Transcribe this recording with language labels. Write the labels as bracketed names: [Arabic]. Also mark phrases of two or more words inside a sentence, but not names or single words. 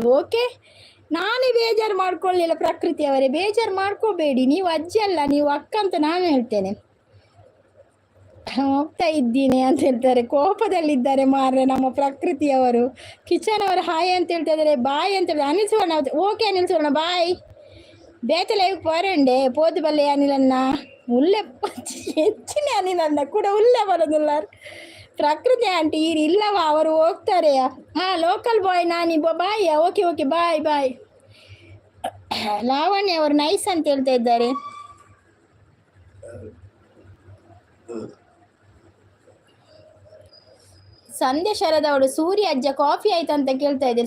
[Kannada] ಓಕೆ, ನಾನೇ ಬೇಜಾರು ಮಾಡ್ಕೊಳ್ಳಿಲ್ಲ ಪ್ರಕೃತಿ ಅವರೇ, ಬೇಜಾರು ಮಾಡ್ಕೋಬೇಡಿ. ನೀವು ಅಜ್ಜಿ ಅಲ್ಲ, ನೀವು ಅಕ್ಕ ಅಂತ ನಾನು ಹೇಳ್ತೇನೆ. ಹೋಗ್ತಾ ಇದ್ದೀನಿ ಅಂತ ಹೇಳ್ತಾರೆ. ಕೋಪದಲ್ಲಿದ್ದಾರೆ ಮಾರ್ರೆ ನಮ್ಮ ಪ್ರಕೃತಿಯವರು. ಕಿಚನ್ ಅವರು ಹಾಯ್ ಅಂತ ಹೇಳ್ತಾ ಇದ್ದಾರೆ. ಬಾಯ್ ಅಂತ ಹೇಳಿ ಅನಿಲ್ ಸುವರ್ಣ. ಓಕೆ ಅನಿಲ್ ಸುವರ್ಣ ಬಾಯ್. [Tulu] ಬೇತ ಲೈವ್ ಪೋರಂಡೆ ಪೋದು ಬಲ್ಲೆ ಅನಿಲನ್ನ ಉಲ್ಲೆ ಹೆಚ್ಚಿನ ಅನಿಲನ್ನ ಕೂಡ ಉಲ್ಲೆ ಬರೋದಿಲ್ಲ. [Kannada] ಪ್ರಕೃತಿ ಆಂಟಿ ಇಲ್ಲವಾ, ಅವರು ಹೋಗ್ತಾರೆ. ಲೋಕಲ್ ಬಾಯ್ ನಾನಿ ಬಾಯ್. [English] okay bye. [Kannada] ಲಾವಣ್ಯ ಅವರು ನೈಸ್ ಅಂತ ಹೇಳ್ತಾ ಇದ್ದಾರೆ. ಸಂಧ್ಯಾ ಶರದ ಅವಳು ಸೂರ್ಯ ಅಜ್ಜ ಕಾಫಿ ಆಯ್ತು ಅಂತ ಕೇಳ್ತಾ ಇದ್ದಾರೆ.